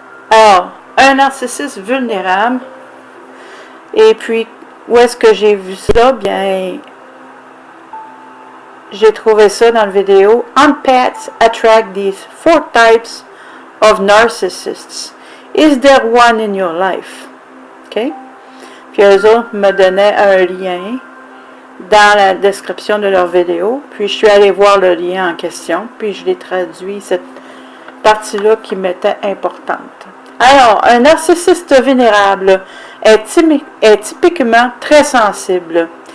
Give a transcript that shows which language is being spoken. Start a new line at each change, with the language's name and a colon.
French: Alors, un narcissiste vulnérable, et puis, où est-ce que j'ai vu ça? Bien, j'ai trouvé ça dans la vidéo
English: Empaths Attract These 4 Types of Narcissists. Is there one in your life? OK?
French: Puis eux autres me donnaient un lien dans la description de leur vidéo. Puis je suis allée voir le lien en question. Puis je l'ai traduit, cette partie-là qui m'était importante. Alors, un narcissiste vulnérable est typiquement très sensible.